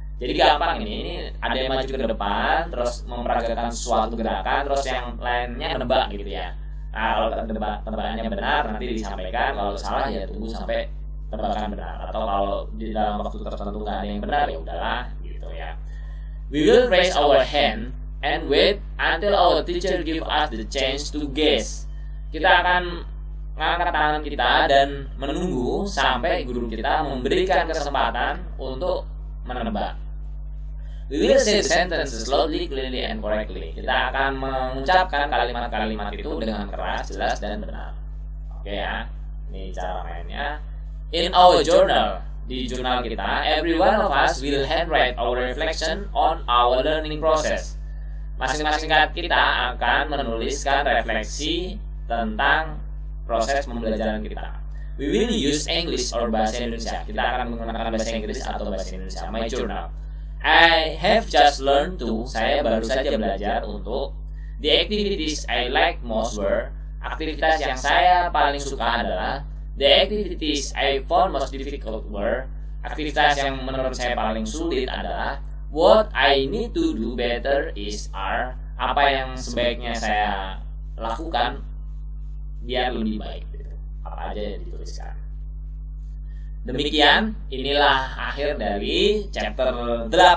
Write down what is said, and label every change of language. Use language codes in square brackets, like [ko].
[id] Jadi gampang ini ada yang maju ke depan, terus memperagakan suatu gerakan, terus yang lainnya menebak gitu ya. Nah, kalau penebakannya benar nanti disampaikan, kalau salah ya tunggu sampai penebakan benar. Atau kalau di dalam waktu tertentu nggak ada yang benar ya udahlah gitu ya. [en] We will raise our hand and wait until our teacher give us the chance to guess. [id] Kita akan mengangkat tangan kita dan menunggu sampai guru kita memberikan kesempatan untuk menebak. [en] We will say the sentences slowly, clearly, and correctly. [id] Kita akan mengucapkan kalimat-kalimat itu dengan keras, jelas, dan benar. Oke ya, ini cara mainnya. [en] In our journal, [id] di jurnal kita, [en] every one of us will handwrite our reflection on our learning process. [id] Masing-masing kita akan menuliskan refleksi tentang proses pembelajaran kita. [en] We will use English or bahasa Indonesia. [id] Kita akan menggunakan bahasa Inggris atau bahasa Indonesia. [en] My journal. I have just learned to. [id] Saya baru saja belajar untuk. [en] The activities I like most were. [id] Aktivitas yang saya paling suka adalah. [en] The activities I found most difficult were. [id] Aktivitas yang menurut saya paling sulit adalah. [en] What I need to do better is are. [id] Apa yang sebaiknya saya lakukan biar lebih baik. Apa aja yang dituliskan. Demikian, inilah akhir dari chapter 8.